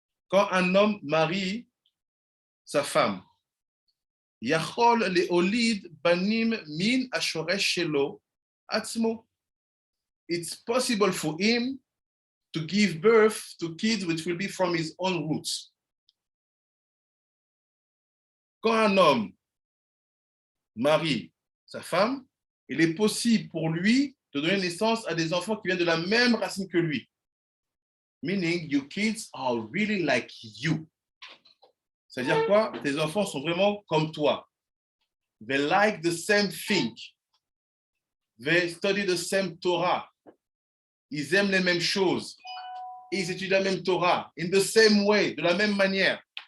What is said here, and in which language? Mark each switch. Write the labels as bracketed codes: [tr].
[fr] Quand un homme marie sa femme. [he] Yachol leolid banim min ashoresh shelo atzmo. [en] It's possible for him to give birth to kids which will be from his own roots. [fr] Quand un homme marie sa femme, il est possible pour lui de donner naissance à des enfants qui viennent de la même racine que lui. [en] Meaning, your kids are really like you. [fr] C'est-à-dire quoi? Tes enfants sont vraiment comme toi. [en] They like the same thing. They study the same Torah. [fr] Ils aiment les mêmes choses. Ils étudient la même Torah. [en] In the same way, [fr] de la même manière.